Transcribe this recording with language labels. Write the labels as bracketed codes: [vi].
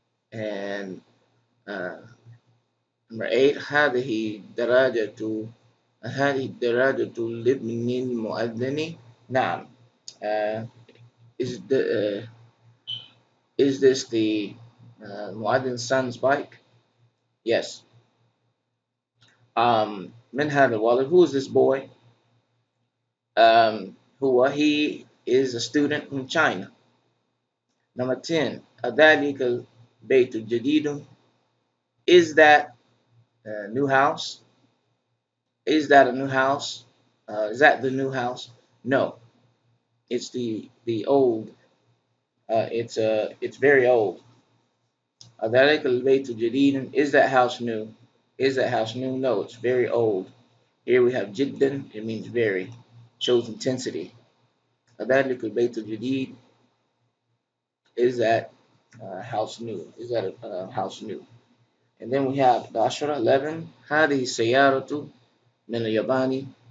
[en] And number 8 [ar] هذه الدراجة لابن المؤذن. نعم. [en] Uh, is this the Muad'din's son's bike? Yes. [ar] من هذا الولد? [en] Who is this boy? He is a student from China. Number 10. [ar] أذلك البيت الجديد. [en] Is that a new house? Is that a new house? Is that the new house? No, it's the old. It's very old. [ar] أذلك البيت الجديد. [en] Is that house new? Is that house new? No, it's very old. Here we have جدا. It means very. Shows intensity. [ar] أذلك البيت الجديد. [en] Is that house new? Is that a house new? And then we have the Ashra 11. [ar] هذه السيارة من الياباني.